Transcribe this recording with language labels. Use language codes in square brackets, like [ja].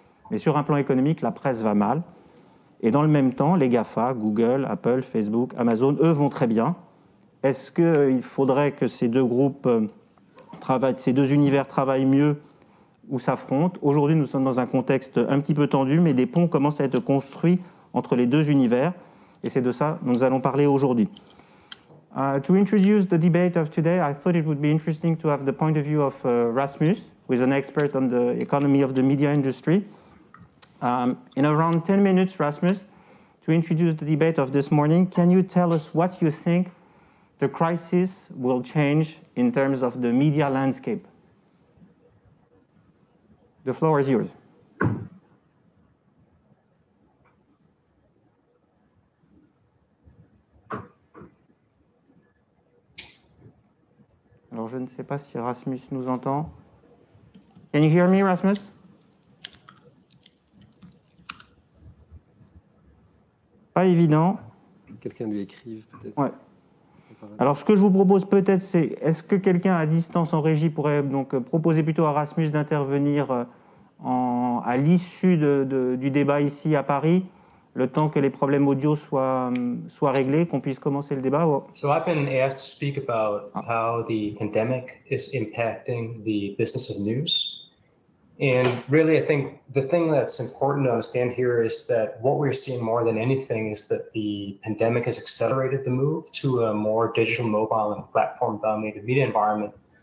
[fr] Mais sur un plan économique, la presse va mal. Et dans le même temps, les GAFA, Google, Apple, Facebook, Amazon, eux vont très bien. Est-ce qu'il faudrait que ces deux groupes ces deux univers travaillent mieux ou s'affrontent? Aujourd'hui, nous sommes dans un contexte un petit peu tendu, mais des ponts commencent à être construits entre les deux univers. Et c'est de ça dont nous allons parler aujourd'hui. [en] To introduce the debate of today, I thought it would be interesting to have the point of view of Rasmus, who is an expert on the economy of the media industry. In around 10 minutes, Rasmus, to introduce the debate of this morning, can you tell us what you think the crisis will change in terms of the media landscape? The floor is yours. [fr] Alors, je ne sais pas si Rasmus nous entend. [en] Can you hear me, Rasmus? [fr] Pas évident. Quelqu'un lui écrive, peut-être. Ouais. Alors, ce que je vous propose peut-être, c'est est-ce que quelqu'un à distance en régie pourrait donc proposer plutôt à Rasmus d'intervenir à l'issue du débat ici à Paris, le temps que les problèmes audio soient réglés, qu'on puisse commencer le débat. [en] So I've been asked to speak about how the pandemic is impacting the business of news. And really, I think the thing that's important to understand here is that what we're seeing more than anything is that the pandemic has accelerated the move to a more digital, mobile, and platform-dominated media environment.